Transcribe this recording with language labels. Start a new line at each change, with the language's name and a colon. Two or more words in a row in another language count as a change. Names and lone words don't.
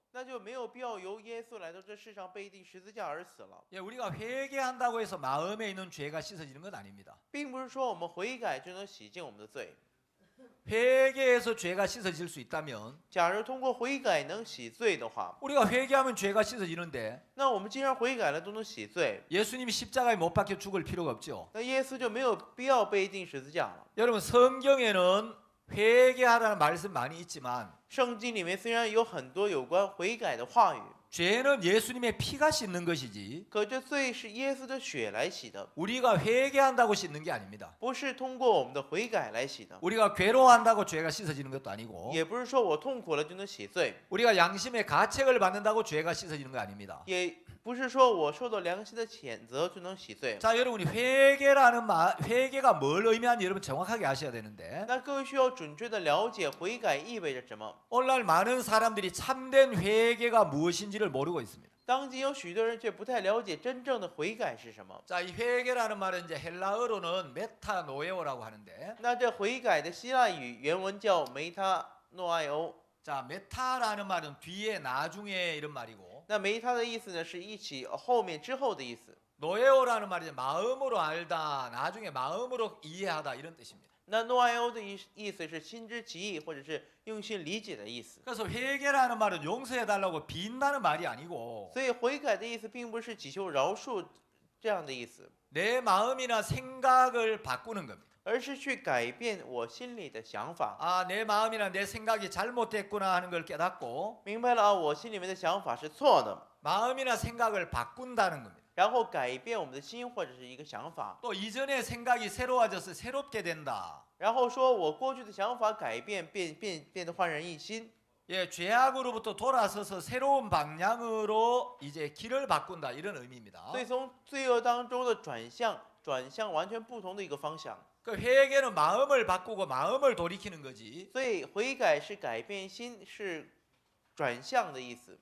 Chinese: 那就没有必要由耶稣来到这世上被钉十字架而死了，
Korean: 예, 우리가 회개한다고 해서 마음에 있는 죄가 씻어지는 건 아닙니다.
Chinese: 并不是说我们悔改就能洗净我们的罪。
Korean: 회개해서 죄가 씻어질 수 있다면
Chinese: 假如通过悔改能洗罪的话，
Korean: 우리가 회개하면 죄가 씻어지는데
Chinese: 那我们既然悔改了都能洗罪，
Korean: 예수님이 십자가에 못 박혀 죽을 필요가 없죠.
Chinese: 那耶稣就没有必要被钉十字架了。
Korean: 여러분 성경에는 회개하라는 말씀 많이 있지만
Chinese: 圣经里面虽然有很多有关悔改的话语，
Korean: 죄는 예수님의 피가 씻는 것이지
Chinese: 可这罪是耶稣的血来洗的，
Korean: 우리가 회개한다고 씻는 게 아닙니다.
Chinese: 不是通过我们的悔改来洗的，
Korean: 우리가 괴로워한다고 죄가 씻어지는 것도 아니고
Chinese: 也不是说我痛苦了就能洗罪，
Korean: 우리가 양심의 가책을 받는다고 죄가 씻어지는 거 아닙니다.
Chinese: 也不是说我受到良心的谴责就能洗罪。
Korean: 자, 여러분이 회개가 뭘 의미하는지 여러분 정확하게 아셔야 되는데
Chinese: 那各位需要准确的了解悔改意味着什么。
Korean: 오늘날 많은 사람들이 참된 회개가 무엇인지를 모르고 있습니다.
Chinese: 当今有许多人却不太了解真正的悔改是什么。
Korean: 자, 이 회개라는 말은 이제 헬라어로는 메타노에오라고 하는데
Chinese: 那这悔改的希腊语原文叫梅他诺埃欧。
Korean: 자, 메타라는 말은 뒤에 나중에 이런 말이고
Chinese: 那梅他的意思呢是一起后面之后的意思。
Korean: 노에오라는 말이 마음으로 알다, 나중에 마음으로 이해하다 이런 뜻입니다.
Chinese: 那诺埃欧的意思是心知其意，或者是用心理解的意思。
Korean: 그래서 회개라는 말은 용서해달라고 빈다는 말이 아니고
Chinese: 所以悔改的意思并不是祈求饶恕这样的意思，
Korean: 내 마음이나 생각을 바꾸는 겁니다.
Chinese: 而是去改变我心里的想法。
Korean: 아, 내 마음이나 내 생각이 잘못됐구나 하는 걸 깨닫고
Chinese: 明白了啊，我心里面的想法是错的，
Korean: 마음이나 생각을 바꾼다는 겁니다.
Chinese: 然后改变我们的心或者是一个想法，
Korean: 또 이전의 생각이 새로워져서 새롭게 된다.
Chinese: 然后说我过去的想法改变，变得焕然一新。
Korean: 예, 죄악으로부터 돌아서서 새로운 방향으로 이제 길을 바꾼다 이런 의미입니다.
Chinese: 所以从罪恶当中的转向完全不同的一个方向。
Korean: 그 회개는 마음을 바꾸고 마음을 돌이키는 거지.
Chinese: 所以悔改是改变心，是转向的意思。